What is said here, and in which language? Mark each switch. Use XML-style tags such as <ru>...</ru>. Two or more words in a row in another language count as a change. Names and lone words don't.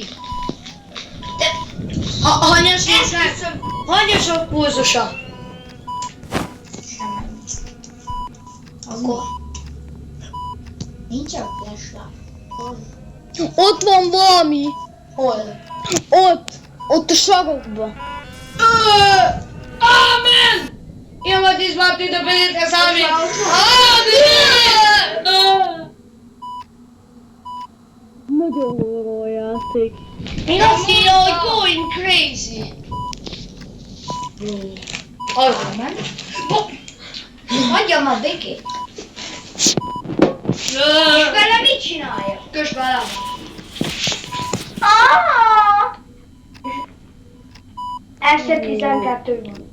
<hu>De... Hanyas nézve? Hanyas a pulzusa? Akkor... Nincs a flashlight. Ott van valami. Hol? Ott a sarokban. Amen!</hu> <it>Io ma ti sbatti da vedere esami.</it> <hu>Amen! Nagyon jó játék. Én azt mondja, hogy</hu> <en>going crazy.</en> <hu>Amen? Hagyjam a békét. És Vele mit csinálja? kös velem. Este 12 van.</hu>